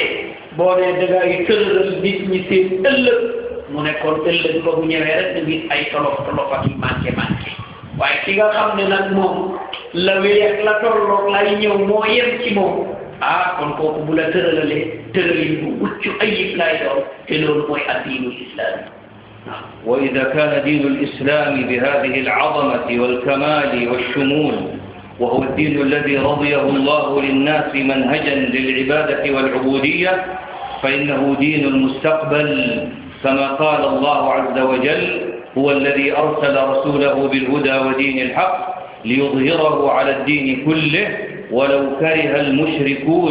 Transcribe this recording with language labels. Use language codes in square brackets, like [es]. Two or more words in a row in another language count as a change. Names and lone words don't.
[wo] boo nee dangay tëralal nit ñi seen ëllëg mu ne kon ëllëg ba bu ñëwee rek nga gis ay tolof ak manqué waaye ki nga xam ne nag moom la wéy ak la tolloog lay ñëw moo yem ci moom kon kooku bu la tëralalee tëralin bu mucc ayib lay doon te loolu mooy [ar] الدين الإسلام. وإذا كان دين الإسلام بهذه العظمة والكمال والشمول وهو الدين الذي رضيه الله للناس منهجا للعبادة والعبودية فإنه دين المستقبل كما قال الله عز وجل هو الذي أرسل رسوله بالهدى ودين الحق ليظهره على الدين كله ولو كره المشركون.